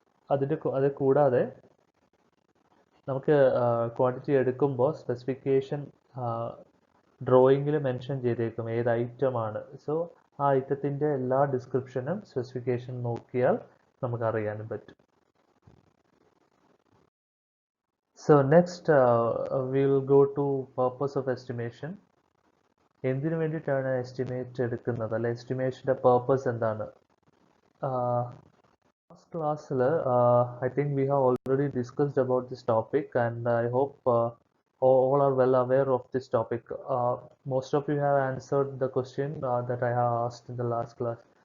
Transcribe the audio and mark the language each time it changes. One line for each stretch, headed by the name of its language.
Malayalam: അത് കൂടാതെ നമുക്ക് ക്വാണ്ടിറ്റി എടുക്കുമ്പോൾ സ്പെസിഫിക്കേഷൻ ഡ്രോയിങ്ങിൽ മെൻഷൻ ചെയ്തേക്കും ഏത് ഐറ്റമാണ്. സോ ആ ഐറ്റത്തിൻ്റെ എല്ലാ ഡിസ്ക്രിപ്ഷനും സ്പെസിഫിക്കേഷൻ നോക്കിയാൽ നമുക്ക് അറിയാനും പറ്റും.
English: So next we will go to purpose of estimation.
Malayalam: എന്തിനു വേണ്ടിയിട്ടാണ് എസ്റ്റിമേറ്റ് എടുക്കുന്നത്, അല്ലെ എസ്റ്റിമേഷൻ്റെ പേർപ്പസ് എന്താണ്?
English: Last class I think we have already discussed about this topic, and I hope all are well aware of this topic. Most of you have answered the question that I have asked in the last class.